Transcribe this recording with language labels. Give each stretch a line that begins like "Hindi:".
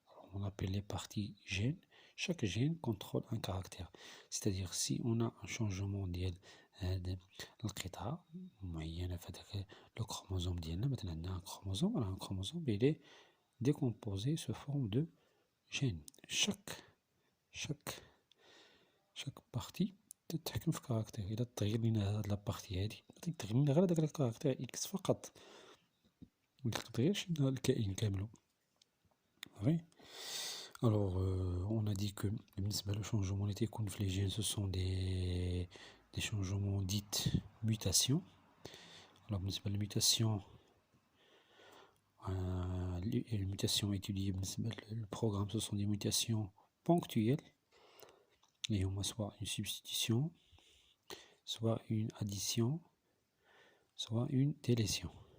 French: Alors, on appelle les parties gènes. Chaque gène contrôle un caractère. C'est-à-dire si on a un changement de
Arabic: القطعة معينة في
French: le chromosome
Arabic: ديالنا مثلا عندنا
French: un chromosome il est décomposé sous forme de gènes. chaque partie
Arabic: تتحكم في كاركتير. إذا تغير لنا هاد لابارتي هادي غادي تغير لنا غير هداك الكاركتير إكس فقط متغيرش لنا الكائن كامل.
French: Alors on a dit que le changement
Arabic: اللي تيكون في
French: les gènes ce sont des changements dits mutations. Alors
Arabic: بالنسبة للميوتاسيون
French: les mutations étudiées le programme ce sont des mutations ponctuelles et on a soit une substitution soit une addition soit une délétion.